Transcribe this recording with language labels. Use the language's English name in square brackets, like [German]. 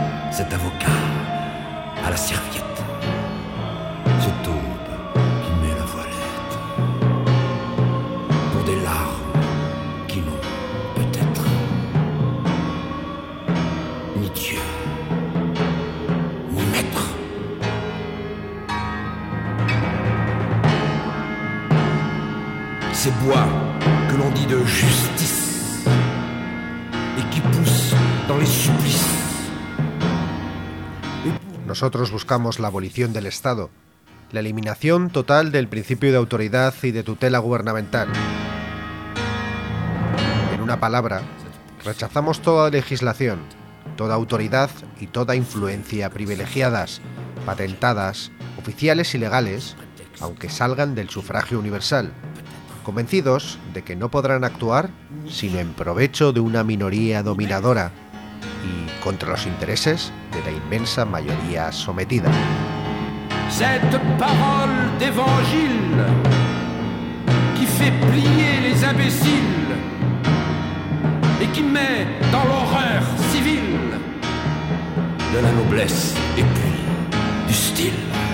[French] Cet avocat à la serviette, cette aube qui met la voilette pour des larmes qui n'ont peut-être ni Dieu ni maître. Ces bois que l'on dit de justice et qui poussent dans les supplices. [Spanish] Nosotros buscamos la abolición del Estado, la eliminación total del principio de autoridad y de tutela gubernamental. En una palabra, rechazamos toda legislación, toda autoridad y toda influencia privilegiadas, patentadas, oficiales y legales, aunque salgan del sufragio universal, convencidos de que no podrán actuar sino en provecho de una minoría dominadora y contra los intereses de la inmensa mayoría sometida. [French] Cette parole d'évangile qui fait plier les imbéciles et qui met dans l'horreur civile de la noblesse et puis du style.